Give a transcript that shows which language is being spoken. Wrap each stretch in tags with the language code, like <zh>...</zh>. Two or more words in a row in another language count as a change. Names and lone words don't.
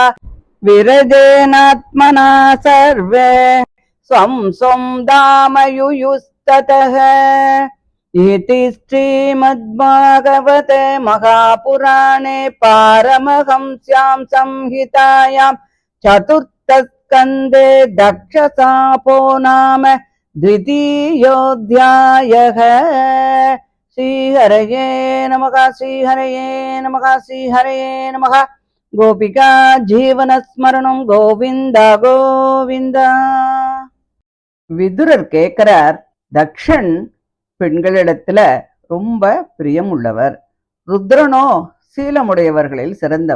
<sa>विरजेनात्मना सर्वे स्वं स्वं धाम युयुस्ततः इति श्रीमद्भागवते महापुराणे पारमहंस्यां संहितायां चतुर्थस्कन्धे दक्षशापो नाम द्वितीयोऽध्यायः। श्रीहरये नमः श्रीहरये नमः श्रीहरये नमः। गोपिका जीवनस्मरणम् गोविन्द गोविन्द.</sa> <ta>விதுரர் கேட்கிறார், தக்ஷன் பெண்களிடத்துல ரொம்ப பிரியம் உள்ளவர், ருத்ரனோ சீலமுடையவர்களில் சிறந்தவன்.</ta>